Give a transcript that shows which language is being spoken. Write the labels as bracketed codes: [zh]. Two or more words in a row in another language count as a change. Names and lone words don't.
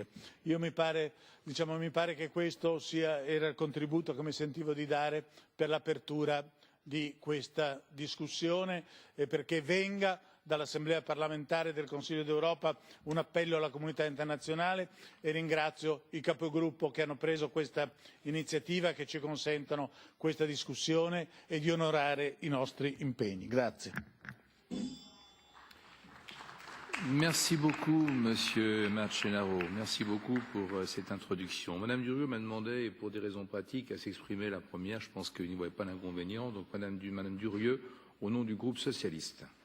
[it] Mi pare che questo era il contributo che mi sentivo di dare per l'apertura di questa discussione e perché venga dall'Assemblea parlamentare del Consiglio d'Europa un appello alla comunità internazionale e ringrazio i capogruppo che hanno preso questa iniziativa, che ci consentono questa discussione e di onorare i nostri impegni. Grazie. [fr] Merci beaucoup, Monsieur Marcenaro. Merci beaucoup pour cette introduction. Madame Durieux m'a demandé, pour des raisons pratiques, à s'exprimer la première. Je pense qu'il n'y voit pas d'inconvénient. Donc, Madame Durieux, au nom du groupe socialiste.